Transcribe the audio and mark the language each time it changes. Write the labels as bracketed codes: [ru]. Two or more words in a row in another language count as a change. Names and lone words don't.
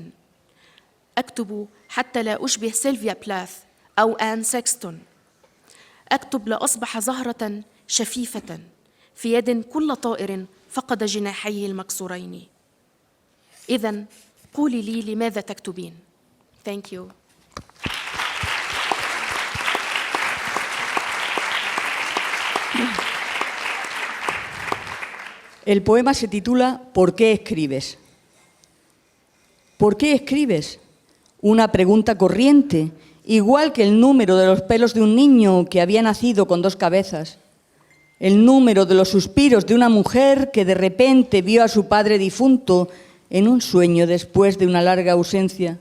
[ar] أكتب حتى لا أشبه سيلفيا بلاث أو آن سكستون. أكتب لأصبح زهرة شفيفة في يد كل طائر فقد جناحيه المكسورين. إذن قولي لي لماذا تكتبين؟ [en] Thank you. [es] El poema se titula ¿Por qué escribes? ¿Por qué escribes? Una pregunta corriente, igual que el número de los pelos de un niño que había nacido con dos cabezas, el número de los suspiros de una mujer que de repente vio a su padre difunto en un sueño después de una larga ausencia.